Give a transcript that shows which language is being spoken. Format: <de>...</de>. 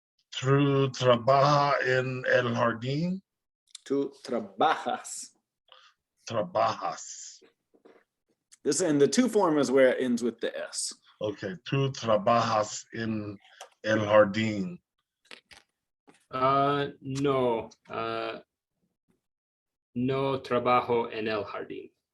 <es>¿Tú trabajas en el jardín? Tú trabajas. Trabajas.</es> <en>This in the two form is where it ends with the S.</en> <es>Okay, tú trabajas en el jardín. No, no trabajo en el jardín.</es>